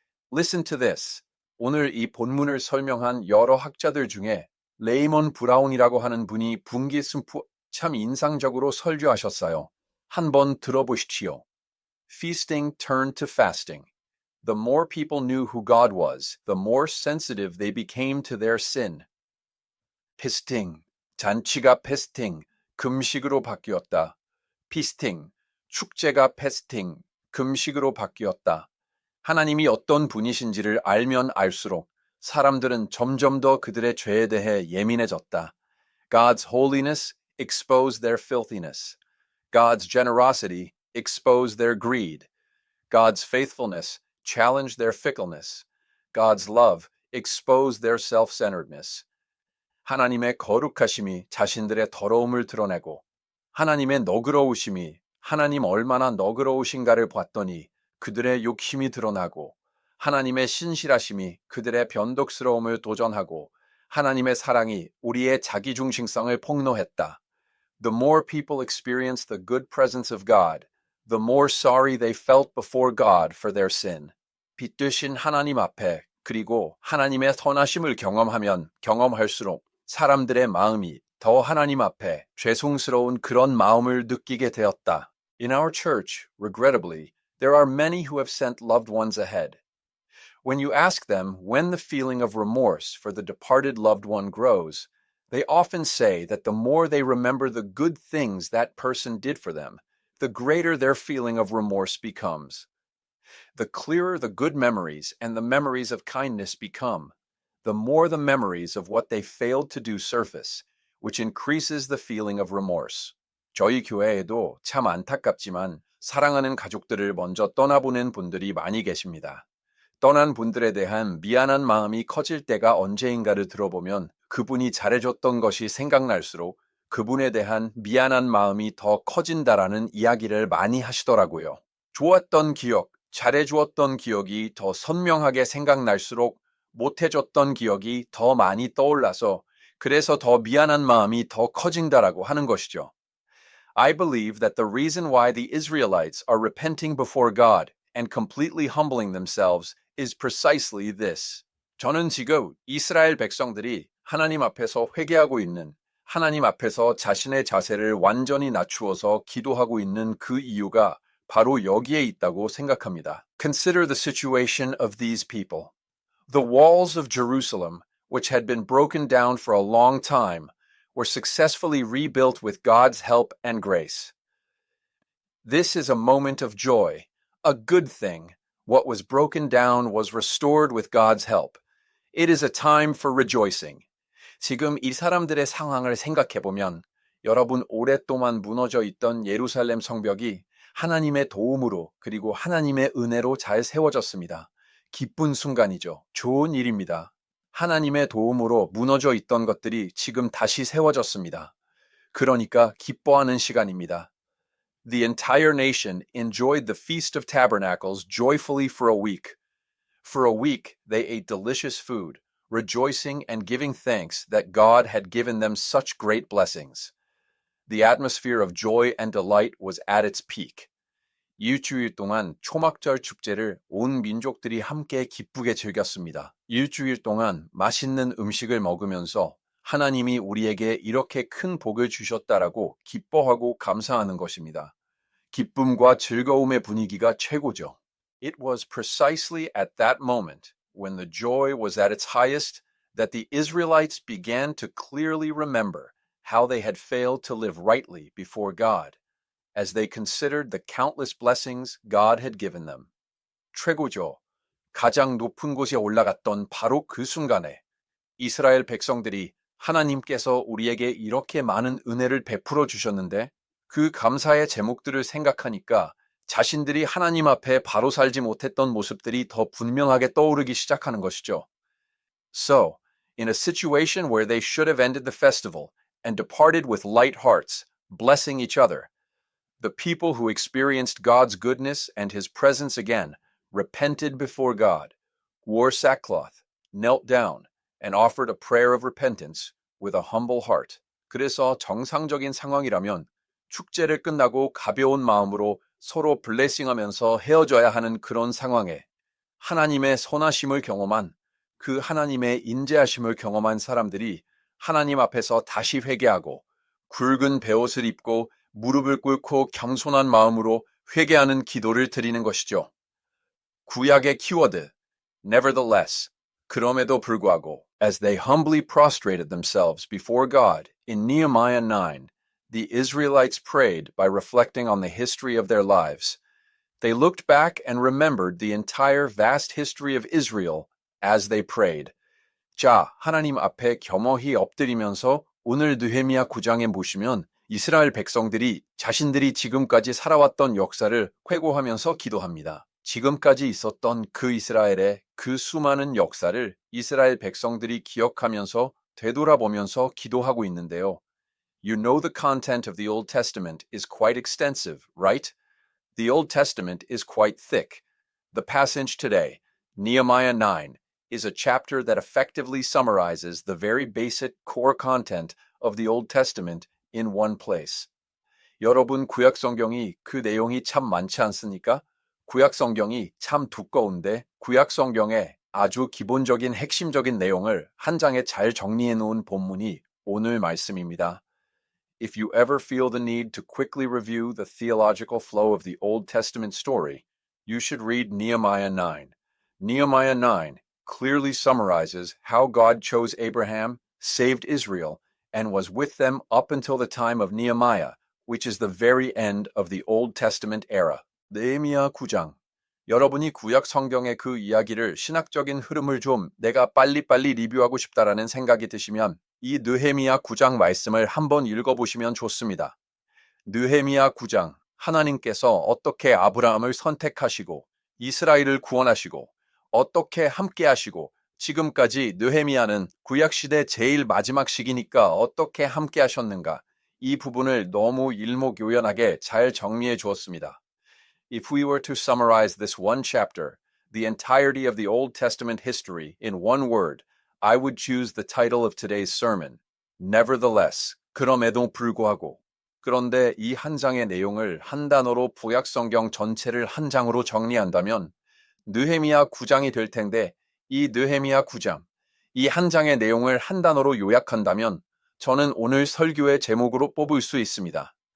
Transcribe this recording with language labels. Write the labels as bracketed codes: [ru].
[en] Listen to this. [ko] 오늘 이 본문을 설명한 여러 학자들 중에 레이먼 브라운이라고 하는 분이 분기순푸 참 인상적으로 설교하셨어요. 한번 들어보시지요. [en] Feasting turned to fasting. The more people knew who God was, the more sensitive they became to their sin. [ko] feasting, 잔치가 feasting, 금식으로 바뀌었다. feasting, 축제가 fasting, 금식으로 바뀌었다. 하나님이 어떤 분이신지를 알면 알수록 사람들은 점점 더 그들의 죄에 대해 예민해졌다. [en] God's holiness exposed their filthiness. God's generosity exposed their greed. God's faithfulness challenged their fickleness. God's love exposed their self-centeredness. [ko] 하나님의 거룩하심이 자신들의 더러움을 드러내고 하나님의 너그러우심이 하나님 얼마나 너그러우신가를 봤더니 그들의 욕심이 드러나고 하나님의 신실하심이 그들의 변덕스러움을 도전하고 하나님의 사랑이 우리의 자기중심성을 폭로했다. [en] The more people experienced the good presence of God, the more sorry they felt before God for their sin. [ko] 빛되신 하나님 앞에 그리고 하나님의 선하심을 경험하면 경험할수록 사람들의 마음이 더 하나님 앞에 죄송스러운 그런 마음을 느끼게 되었다. [en] In our church, regrettably, There are many who have sent loved ones ahead. When you ask them when the feeling of remorse for the departed loved one grows, they often say that the more they remember the good things that person did for them, the greater their feeling of remorse becomes. The clearer the good memories and the memories of kindness become, the more the memories of what they failed to do surface, which increases the feeling of remorse. [ko] 저희 교회에도 참 안타깝지만 사랑하는 가족들을 먼저 떠나보낸 분들이 많이 계십니다. 떠난 분들에 대한 미안한 마음이 커질 때가 언제인가를 들어보면 그분이 잘해줬던 것이 생각날수록 그분에 대한 미안한 마음이 더 커진다라는 이야기를 많이 하시더라고요. 좋았던 기억, 잘해주었던 기억이 더 선명하게 생각날수록 못해줬던 기억이 더 많이 떠올라서 그래서 더 미안한 마음이 더 커진다라고 하는 것이죠. [en] I believe that the reason why the Israelites are repenting before God and completely humbling themselves is precisely this. [ko] 저는 지금 이스라엘 백성들이 하나님 앞에서 회개하고 있는, 하나님 앞에서 자신의 자세를 완전히 낮추어서 기도하고 있는 그 이유가 바로 여기에 있다고 생각합니다. [en] Consider the situation of these people. The walls of Jerusalem, which had been broken down for a long time, were successfully rebuilt with God's help and grace. This is a moment of joy, a good thing. What was broken down was restored with God's help. It is a time for rejoicing. [ko] 지금 이 사람들의 상황을 생각해보면 여러분 오랫동안 무너져 있던 예루살렘 성벽이 하나님의 도움으로 그리고 하나님의 은혜로 잘 세워졌습니다. 기쁜 순간이죠. 좋은 일입니다. 하나님의 도움으로 무너져 있던 것들이 지금 다시 세워졌습니다. 그러니까 기뻐하는 시간입니다. [en] The entire nation enjoyed the Feast of Tabernacles joyfully for a week. For a week, they ate delicious food, rejoicing and giving thanks that God had given them such great blessings. The atmosphere of joy and delight was at its peak. [ko] 일주일 동안 초막절 축제를 온 민족들이 함께 기쁘게 즐겼습니다. 일주일 동안 맛있는 음식을 먹으면서 하나님이 우리에게 이렇게 큰 복을 주셨다라고 기뻐하고 감사하는 것입니다. 기쁨과 즐거움의 분위기가 최고죠. [en] It was precisely at that moment, when the joy was at its highest, that the Israelites began to clearly remember how they had failed to live rightly before God, as they considered the countless blessings God had given them. [ko] 최고죠. 가장 높은 곳에 올라갔던 바로 그 순간에 이스라엘 백성들이 하나님께서 우리에게 이렇게 많은 은혜를 베풀어 주셨는데 그 감사의 제목들을 생각하니까 자신들이 하나님 앞에 바로 살지 못했던 모습들이 더 분명하게 떠오르기 시작하는 것이죠. [en] So, in a situation where they should have ended the festival and departed with light hearts, blessing each other, the people who experienced God's goodness and His presence again repented before God, wore sackcloth, knelt down, and offered a prayer of repentance with a humble heart. [ko] 그래서 정상적인 상황이라면 축제를 끝나고 가벼운 마음으로 서로 블레싱하면서 헤어져야 하는 그런 상황에 하나님의 선하심을 경험한 그 하나님의 인자하심을 경험한 사람들이 하나님 앞에서 다시 회개하고 굵은 베옷을 입고 무릎을 꿇고 겸손한 마음으로 회개하는 기도를 드리는 것이죠. 구약의 키워드, [en] nevertheless, [ko] 그럼에도 불구하고, [en] as they humbly prostrated themselves before God in Nehemiah 9, the Israelites prayed by reflecting on the history of their lives. They looked back and remembered the entire vast history of Israel as they prayed. [ko] 자, 하나님 앞에 겸허히 엎드리면서 오늘 느헤미야 9장에 보시면 이스라엘 백성들이 자신들이 지금까지 살아왔던 역사를 회고하면서 기도합니다. 지금까지 있었던 그 이스라엘의 그 수많은 역사를 이스라엘 백성들이 기억하면서 되돌아보면서 기도하고 있는데요. [en] You know the content of the Old Testament is quite extensive, right? The Old Testament is quite thick. The passage today, Nehemiah 9, is a chapter that effectively summarizes the very basic core content of the Old Testament in one place. [ko] 여러분 구약 성경이 그 내용이 참 많지 않습니까? 구약 성경이 참 두꺼운데 구약 성경의 아주 기본적인 핵심적인 내용을 한 장에 잘 정리해 놓은 본문이 오늘 말씀입니다. [en] If you ever feel the need to quickly review the theological flow of the Old Testament story, you should read Nehemiah 9. Nehemiah 9 clearly summarizes how God chose Abraham, saved Israel, and was with them up until the time of Nehemiah, which is the very end of the Old Testament era. [ko] 느헤미야 9장. 여러분이 구약 성경의 그 이야기를 신학적인 흐름을 좀 내가 빨리빨리 리뷰하고 싶다라는 생각이 드시면 이 느헤미야 9장 말씀을 한번 읽어보시면 좋습니다. 느헤미야 9장, 하나님께서 어떻게 아브라함을 선택하시고 이스라엘을 구원하시고 어떻게 함께하시고 지금까지 느헤미야는 구약시대 제일 마지막 시기니까 어떻게 함께하셨는가 이 부분을 너무 일목요연하게 잘 정리해 주었습니다. [en] If we were to summarize this one chapter, the entirety of the Old Testament history, in one word, I would choose the title of today's sermon, Nevertheless, [ko] 그럼에도 불구하고. 그런데 이 한 장의 내용을 한 단어로 구약 성경 전체를 한 장으로 정리한다면 느헤미야 9장이 될 텐데 이 느헤미야 9장, 이 한 장의 내용을 한 단어로 요약한다면 저는 오늘 설교의 제목으로 뽑을 수 있습니다.